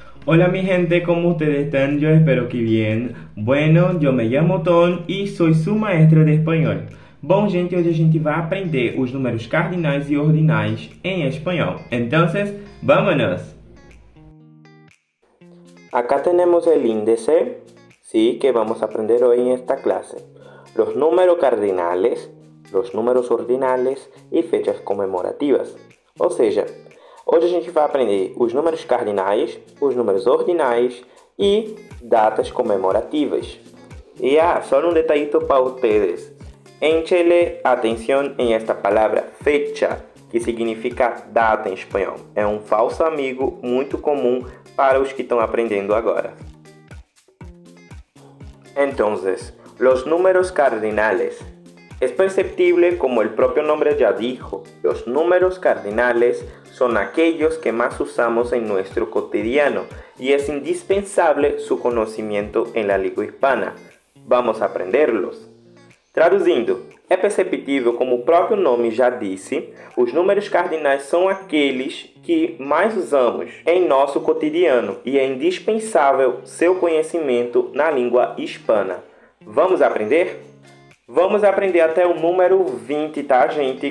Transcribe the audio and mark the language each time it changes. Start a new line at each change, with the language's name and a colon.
Spanish: Hola mi gente, ¿cómo ustedes están? Yo espero que bien.
Portuguese: Bueno, eu
Spanish: me llamo
Portuguese: Tom e sou sua maestra de espanhol. Bom, gente, hoje a gente vai aprender os números cardinais e ordinais em espanhol.
Spanish: Entonces, vámonos! Acá tenemos el índice, sí, que vamos a aprender hoy en esta clase. Los números cardinales, los números ordinales e fechas comemorativas.
Portuguese: Ou seja, hoje a gente vai aprender os números cardinais, os números ordinais e datas comemorativas.
Spanish: Y solo un detallito para ustedes. Échele atención en esta palabra fecha, que significa
Portuguese: data em espanhol. É um falso amigo muito comum para os que estão aprendendo agora.
Spanish: Entonces, los números cardinales. Es perceptible, como el propio nombre ya dijo, los números cardinales son aquellos que más usamos en nuestro cotidiano y es indispensable su conocimiento en la lengua hispana. Vamos a aprenderlos.
Portuguese: Traduzindo, é perceptível, como o próprio nome já disse, os números cardinais são aqueles que mais usamos em nosso cotidiano e é indispensável seu conhecimento na língua hispana. Vamos aprender? Vamos aprender até o número 20, tá, gente?